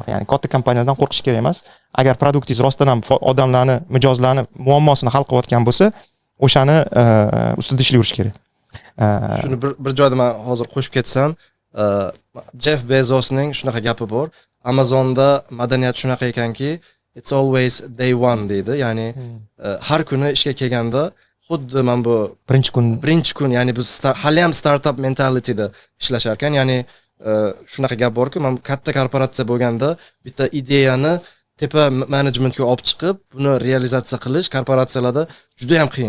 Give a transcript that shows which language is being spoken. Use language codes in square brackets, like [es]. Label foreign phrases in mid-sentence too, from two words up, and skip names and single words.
[uz] Ya'ni katta kompaniyadan qo'rqish kerak emas. Agar produktingiz rostdan ham odamlarni, mijozlarni muammosini hal qilayotgan bo'lsa, o'shani ustida ishlayverish kerak. Shuni bir joyda men hozir qo'shib ketsam, Jeff Bezosning shunaqa gapi bor. Amazonda madaniyat shunaqa ekanki, [en] it's always day one deydi. [uz] Ya'ni har kuni ishga kelganda xuddi men bu birinchi kun, ya'ni biz hali ham [en] startup mentalityda [uz] ishlashar ekan. Ya'ni shunaqa gap borki, men katta korporatsiya bo'lganda bitta ideyani tepa menejmentga olib chiqib, buni realizatsiya qilish korporatsiyalarda juda ham qiyin.